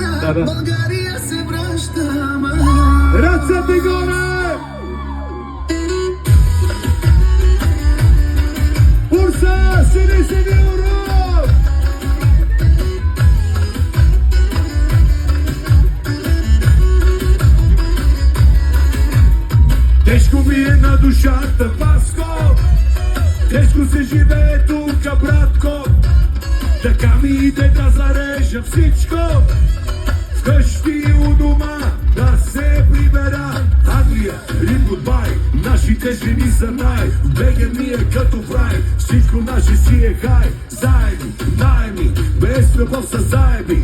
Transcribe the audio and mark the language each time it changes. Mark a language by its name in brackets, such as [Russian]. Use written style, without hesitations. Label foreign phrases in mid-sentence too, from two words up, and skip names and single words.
[Bulgarian] да. Ръцете горе! [Turkish] Bursa, seni seviyorum! [Bulgarian] Тежко ми е на душата, Паско. Тежко се живее тука, братко. Така ми иде да зарежа всичко. Вкъщи у дома да се прибера. Англия, Рим, гудбай, нашите жени са най. Бега ми е като в рай, всичко наше си е хай. Заедни, найми, без любов са заеби.